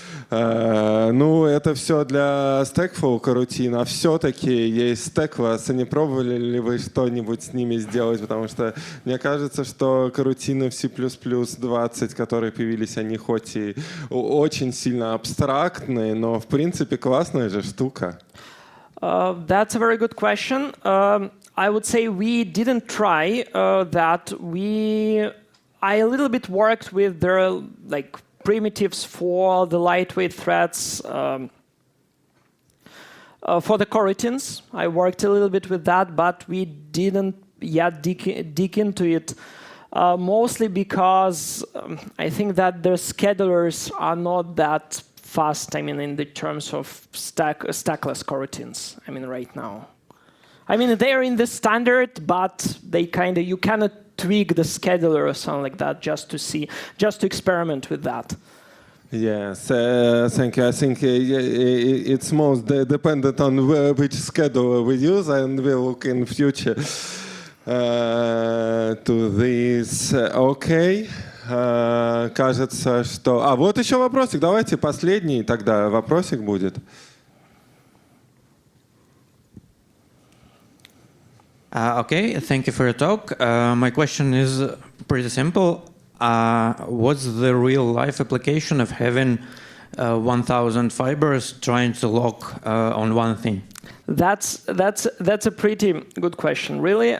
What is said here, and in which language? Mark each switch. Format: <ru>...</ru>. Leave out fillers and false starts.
<ru>Ну, это все для Stackful карутин, а все-таки есть Stackless. Не пробовали ли вы что-нибудь с ними сделать? Потому что мне кажется, что карутины в C++ 20, которые появились, они хоть и очень сильно абстрактные, но в принципе классная же штука.</ru> <en>That's a very good question. I would say we didn't try that. We I a little bit worked with their like primitives for the lightweight threads. For the coroutines, I worked a little bit with that, but we didn't yet dig into it, mostly because I think that their schedulers are not that fast, I mean, in the terms of stackless coroutines, I mean, right now. I mean, they're in the standard, but they kind of, you cannot tweak the scheduler or something like that just to experiment with that. Yes, thank you. I think it's most dependent on which schedule we use, and we'll look in future to this.</en> <ru>Окей. Кажется, что... А вот еще вопросик. Давайте последний тогда вопросик будет.</ru> <en>Okay, thank you for your talk. My question is pretty simple. What's the real-life application of having 1,000 fibers trying to lock on one thing? That's a pretty good question, really.</en>